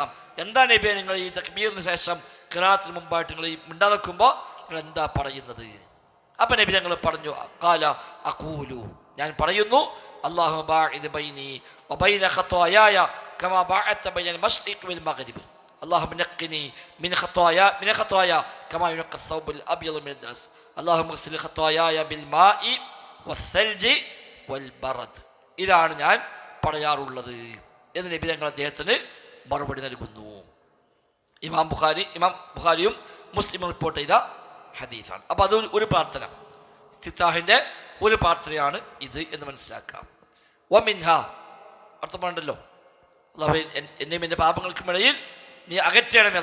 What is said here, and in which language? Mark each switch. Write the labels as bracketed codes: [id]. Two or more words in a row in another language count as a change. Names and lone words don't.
[ml] എന്താ നബിയെ നിങ്ങൾ ഈ തക്ബീറിന് ശേഷം ഖിറാഅത്തിന് മുമ്പായിട്ട് നിങ്ങൾ ഈ മിണ്ടാതെ നിൽക്കുമ്പോൾ നിങ്ങൾ എന്താ പറയുന്നത്? അപ്പം നബി ഞങ്ങൾ പറഞ്ഞു [ar] قال أقول [ml] ഞാൻ പറയുന്നു [ar] اللهم باعد بيني وبين خطاياي كما باعدت بين المشرق والمغرب اللهم نقني من خطايا كما ينقى الثوب الابيض من الدنس اللهم اغسل خطاياي بالماء والثلج والبرد. [ml] ഇതാണ് ഞാൻ പറയാറുള്ളത് എന്ന് നബി തങ്ങൾ അദ്ദേഹത്തിന് മറുപടി നൽകുന്നു. ഇമാം ബുഖാരിയും മുസ്ലിമും റിപ്പോർട്ട് ചെയ്ത ഹദീസാണ്. അപ്പോൾ അത് ഒരു പ്രാർത്ഥന, ഇസ്തിഫ്താഹിൻ്റെ ഒരു പ്രാർത്ഥനയാണ് ഇത് എന്ന് മനസ്സിലാക്കാം. വമിൻഹ അർത്ഥം പറഞ്ഞല്ലോ, അല്ലാഹുവേ എന്നെയും എൻ്റെ പാപങ്ങൾക്കുമിടയിൽ നീ അകറ്റണമേ.